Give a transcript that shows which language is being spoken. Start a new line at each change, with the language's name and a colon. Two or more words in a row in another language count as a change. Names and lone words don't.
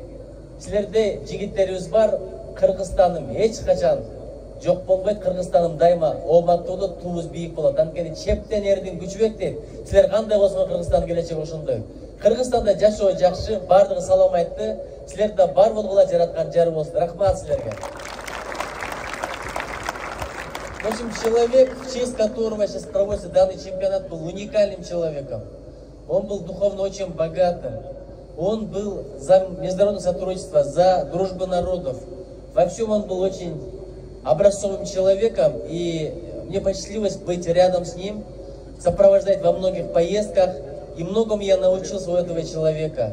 Kyrgyz: Силерде жигиттерибиз бар, Кыргызстаным эч качан жок болбойт, Кыргызстаным дайыма ооматтуулук, туубуз бийик болот. Анткени чептен эрдин күчү бек дейт. Силер кандай болсо Кыргызстандын келечеги ошондой. Кыргызстанда жашоо жакшы, бардыгы салам айтты. Силер да бар болгула жараткан жар болсун. Рахмат силерге.
Russian: В общем, человек, в честь которого сейчас проводится данный чемпионат, был уникальным человеком. Он был духовно очень богатым. Он был за международное сотрудничество, за дружбу народов. Во всем он был очень образцовым человеком, и мне посчастливилось быть рядом с ним, сопровождать во многих поездках, и многому я научился у этого человека.